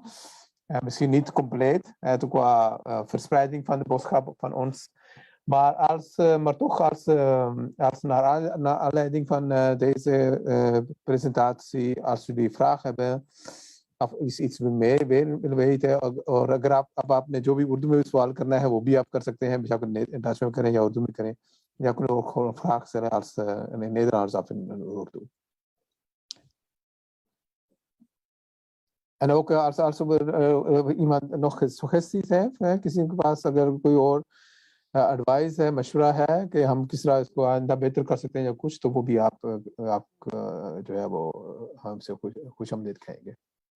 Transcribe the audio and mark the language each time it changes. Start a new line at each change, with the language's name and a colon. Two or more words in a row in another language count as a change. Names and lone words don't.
Dutch: Misschien niet compleet, qua verspreiding van de boodschap van ons. Maar toch naar aanleiding van deze presentatie, als jullie vragen hebben of iets meer willen weten,
Urdu: اور اگر اب آپ نے جو بھی اردو میں سوال کرنا ہے وہ بھی آپ کر سکتے ہیں، بیشک انگلش میں کریں یا اردو میں کریں، یا
Dutch: kunnen ook gewoon een vraag stellen in het Nederlands of in Urdu. En ook als er iemand nog suggesties heeft,
Urdu: کسی کے پاس اگر کوئی اور ایڈوائس ہے، مشورہ ہے کہ ہم کس طرح اس کو آئندہ بہتر کر سکتے ہیں یا کچھ، تو وہ بھی آپ جو ہے وہ ہم سے خوش آمدید کہیں گے.